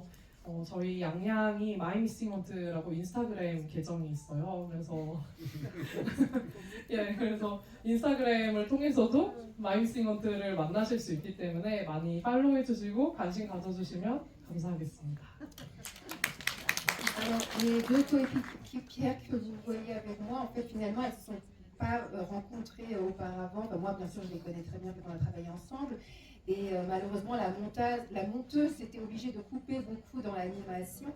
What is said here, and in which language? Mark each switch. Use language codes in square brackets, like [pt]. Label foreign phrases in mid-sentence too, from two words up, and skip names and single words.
[ko] 저희 양양이 마이미싱헌트라고 인스타그램 계정이 있어요. 그래서 그래서 인스타그램을 통해서도 마이미싱헌트를 만나실 수 있기 때문에 많이 팔로우해 주시고 관심 가져주시면 감사하겠습니다. [fr] Alors, les deux coéquipières que vous voyez avec moi, en fait, finalement, elles ne se sont pas rencontrées auparavant. Enfin, moi, bien sûr, je les connais très bien, on a travaillé ensemble. Et malheureusement, la monteuse s'était obligée de couper beaucoup dans l'animation.